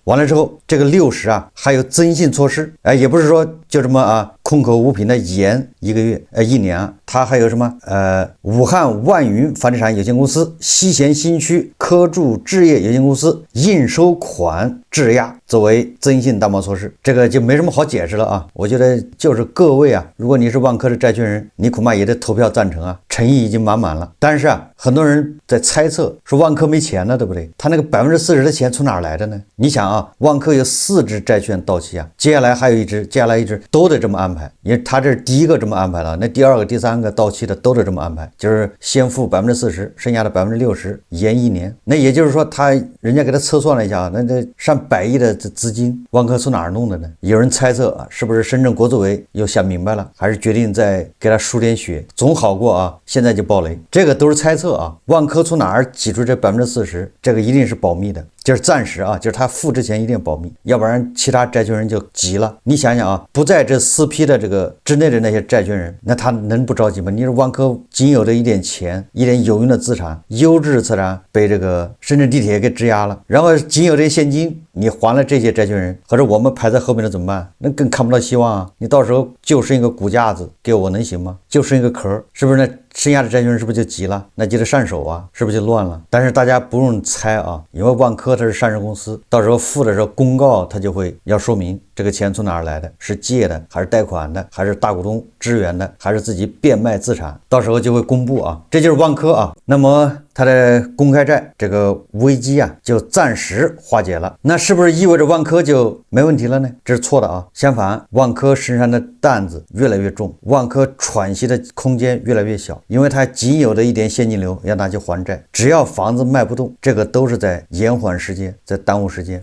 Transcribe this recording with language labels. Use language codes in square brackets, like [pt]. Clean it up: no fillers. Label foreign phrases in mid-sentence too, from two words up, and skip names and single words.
[zh] 完了之後，這個60還有增信措施，也不是說就這麼空口無憑的延1個月1年它還有什麼武漢萬雲房地產有限公司、西咸新區科住置業有限公司應收款質押作為增信擔保措施，這個就沒什麼好解釋了我覺得就是各位如果你是萬科的債權人，你恐怕也得投票贊成誠意已經滿滿了。但是很多人在猜測說萬科沒錢了，對不對？他那個40%的錢從哪兒來的呢？你想萬科有4支債券到期接下來還有一支，接下來一支都得這麼安排，因為他這是第一個這麼安排了，那第二個、第三個到期的都得這麼安排，就是先付40%，剩下的60%延1年。那也就是說人家給他測算了一下，那這上100億的資金，萬科從哪兒弄的呢？有人猜測是不是深圳國資委又想明白了，還是決定再給他輸點血，總好過現在就爆雷。這個都是猜測萬科從哪兒擠出這40%，這個一定是保密的，就是暫時就是他付之前一定保密，要不然其他債權人就急了。你想想不在這4批的這個之內的那些債權人，那他能不着急嗎？你說萬科僅有的一點錢，一點有用的資產，優質資產被這個深圳地鐵給質押了，然後僅有的現金你還了這些債權人，或者我們排在後面的怎麼辦？那更看不到希望你到時候就剩一個骨架子給我能行嗎？就剩一個殼，是不是？那剩下的債權人是不是就急了？那就得上手是不是就亂了？但是大家不用猜因為萬科它是上市公司，到時候付的時候公告它就會要說明這個錢從哪兒來的，是借的還是貸款的，還是大股東支援的，還是自己變賣資產，到時候就會公布這就是萬科那麼它的公開債這個危機就暫時化解了。那是不是意味着萬科就沒問題了呢？這是錯的相反，萬科身上的擔子越來越重，萬科喘息的空間越來越小，因為它僅有的一點現金流要拿去還債，只要房子賣不動，這個都是在延緩時間，在耽誤時間。